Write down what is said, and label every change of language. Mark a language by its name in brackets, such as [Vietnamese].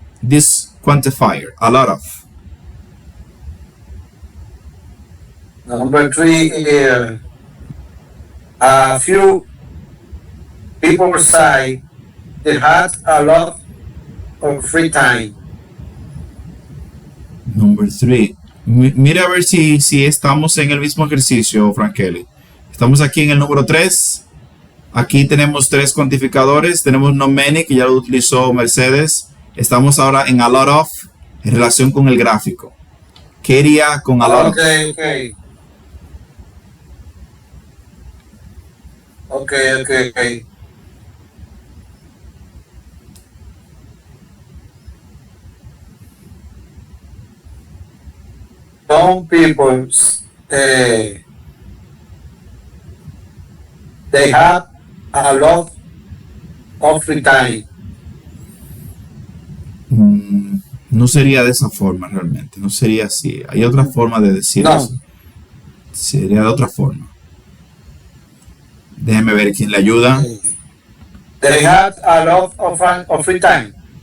[English] This quantifier, a lot of. Number 3, a few people say they had a lot of free time. Number 3. [Spanish] Mira a ver si estamos en el mismo ejercicio, Frankeli. Estamos aquí en el número 3. Aquí tenemos 3 cuantificadores. Tenemos no many, que ya lo utilizó Mercedes. Estamos ahora en a lot of, en relación con el gráfico. ¿Qué iría con a lot of? Okay. [English] Some people, they have a lot of free time. [Spanish] No sería de esa forma realmente. No sería así. Hay otra forma de decir No. eso. Sería de otra forma. Déjeme ver quién le ayuda. [English] They had a lot of free time.